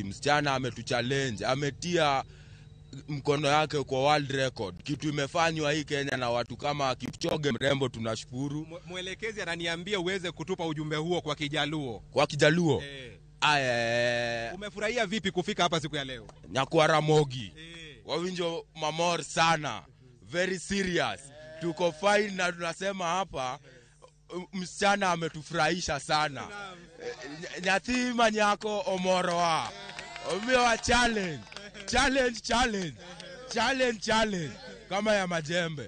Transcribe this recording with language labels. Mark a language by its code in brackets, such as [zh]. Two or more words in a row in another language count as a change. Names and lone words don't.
[sw] Msichana ametuchallenge, ametia mkono yake kwa [en] world record. [sw] Kitu imefanywa hii Kenya na watu kama Kipchoge mrembo, tunashukuru. Mwelekezi ananiambia uweze kutupa ujumbe huo kwa Kijaluo. Kwa Kijaluo? Umefurahia vipi kufika hapa siku ya leo? [luo] Nyakwa Ramogi. Wawinjo mamor sana. [en] Very serious. [sw] Tuko fine na tunasema hapa msichana ametufurahisha sana. [luo] Nyathima nyako omoroa. [sw] Umewa challenge kama ya majembe.